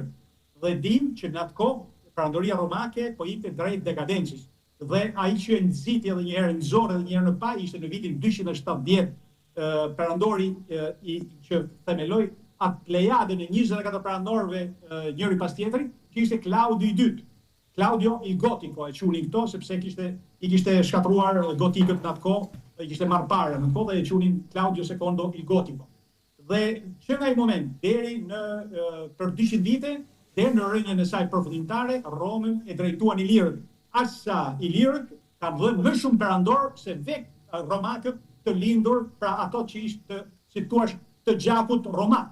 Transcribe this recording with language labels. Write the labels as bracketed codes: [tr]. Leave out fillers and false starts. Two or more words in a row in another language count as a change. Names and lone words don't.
[sq] Dhe dim që në atë kohë perandoria romake po ikte drejt dekadencës. Dhe ai që nxiti edhe një herë në Zorë edhe një herë në Pa ishte në vitin 270 perandori që themeloi atë plejadën e 24 perandorëve njëri pas tjetrit, që ishte Klaudio i dytë. Claudio il Gotico e qunin këto sepse i kishte shkatruar gotikët në atë kohë, i kishte marrë parë në kohë dhe e qunin Claudio II il Gotico. Dhe që nga i moment deri për 200 vite, deri në rrënjën e saj përfundimtare, Romën e drejtuan Ilirët. Asa Ilirët kanë dhënë më shumë perandor se vetë romakët të lindur, pra ato që ishte, si thua, të gjakut romak.